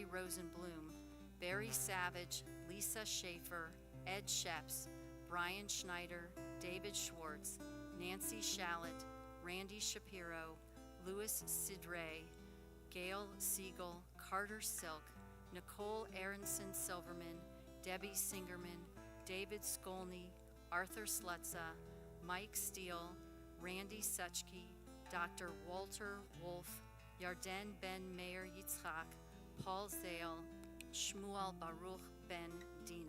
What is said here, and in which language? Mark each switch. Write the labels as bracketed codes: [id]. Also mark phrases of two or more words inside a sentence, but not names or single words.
[en] Rosenblum, Barry Savage, Lisa Schaefer, Ed Sheps, Brian Schneider, David Schwartz, Nancy Shallett, Randy Shapiro, Louis Sidre, Gail Siegel, Carter Silk, Nicole Aronson Silverman, Debbie Singerman, David Skolny, Arthur Slutza, Mike Steele, Randy Suchke, Dr. Walter Wolf, Yarden Ben Meir Yitzchak, Paul Zale, Shmuel Baruch Ben Dina.